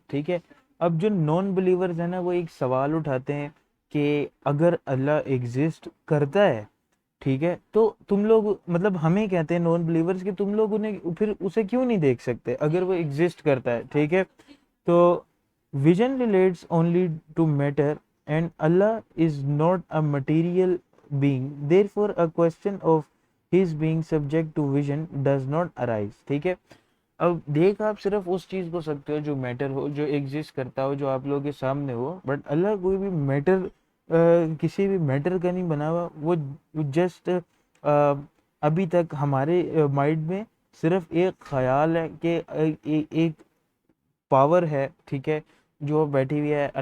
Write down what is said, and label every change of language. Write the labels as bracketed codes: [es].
[ur] ٹھیک ہے, اب جو نان بلیورز ہیں نا وہ ایک سوال اٹھاتے ہیں کہ اگر اللہ ایگزسٹ کرتا ہے, ٹھیک ہے, تو تم لوگ مطلب ہمیں کہتے ہیں نان بلیورز کہ تم لوگ انہیں پھر اسے کیوں نہیں دیکھ سکتے اگر وہ ایگزسٹ کرتا ہے. ٹھیک ہے, تو [en] vision relates only to matter and Allah is not a material being. Therefore a question of his being subject to vision does not arise. [ur] ٹھیک ہے, اب دیکھ آپ صرف اس چیز کو سکتے ہو جو میٹر ہو, جو ایگزسٹ کرتا ہو, جو آپ لوگوں کے سامنے ہو, بٹ اللہ کوئی بھی میٹر کسی بھی میٹر کا نہیں بنا ہوا. وہ جسٹ ابھی تک ہمارے مائنڈ میں صرف ایک خیال ہے کہ ایک پاور ہے, ٹھیک ہے, جو بیٹھی ہوئی ہے.